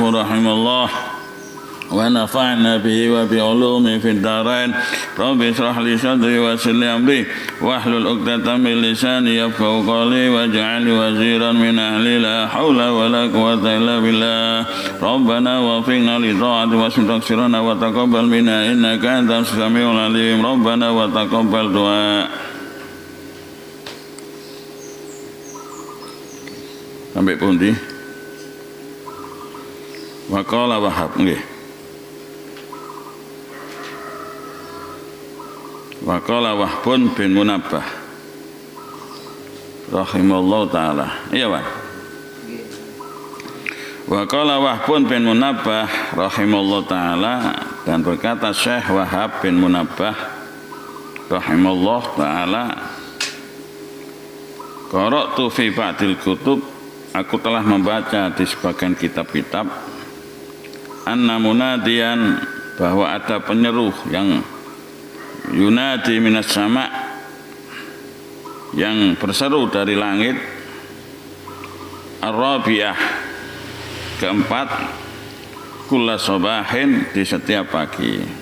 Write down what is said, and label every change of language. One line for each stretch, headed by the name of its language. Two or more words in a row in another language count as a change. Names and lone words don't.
Arabic: رحمه الله ونفعنا به وبعلومه في الدارين رب اشرح لي صدري ويسر لي أمري واحلل عقدة من لساني يفقهوا قولي واجعل وزيرا من أهلي لا حول ولا قوة إلا بالله ربنا وفقنا لطاعتك واسم تقصيرنا وتقبل منا إنك أنت السميع العليم ربنا وتقبل دعاء.
Javanese: Sampai pundi?
Arabic: وقال وهب nggih. وقال وهب بن منبه رحمه الله تعالى.
Indonesian: Iya, Pak.
Arabic: وقال وهب بن منبه رحمه الله تعالى,
Indonesian: dan berkata Syekh Wahab bin Munabbah
Arabic: رحمه الله تعالى, قرأت في بعض الكتب,
Indonesian: aku telah membaca di sebagian kitab-kitab,
Arabic: أن مناديا,
Indonesian: bahwa ada penyeru yang
Arabic: ينادي من السماء,
Indonesian: yang berseru dari langit, ar-rabi'ah, keempat,
Arabic: كل صباح,
Indonesian: di setiap pagi.